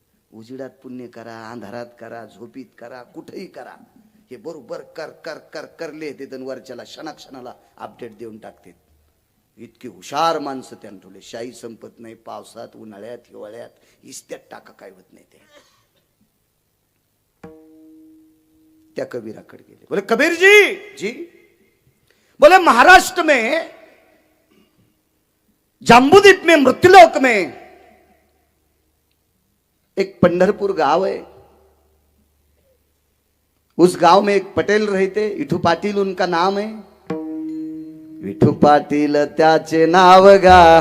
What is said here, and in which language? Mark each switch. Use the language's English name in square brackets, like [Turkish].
[Marathi] उजिडात पुण्य करा, अंधारात करा, झोपीत करा, कुठेही करा, हे बरोबर कर कर कर करले ते वरच्याला क्षणाक्षणाला अपडेट देऊन टाकतात. इतकी हुशार माणसं त्यानं ठेवले. शाही संपत नाही, पावसात, उन्हाळ्यात, हिवाळ्यात, इस्त्यात टाका काय होत नाही. ते त्या कबीराकडे गेले. [Hindi] बोले कबीर जी बोले महाराष्ट्र में जम्बूद्वीप में मृत्युलोक में एक पंढरपुर गांव है, उस गांव में एक पटेल रहते, विठू पाटील उनका नाम है. [Marathi] विठू पाटील त्याचे नाव गा.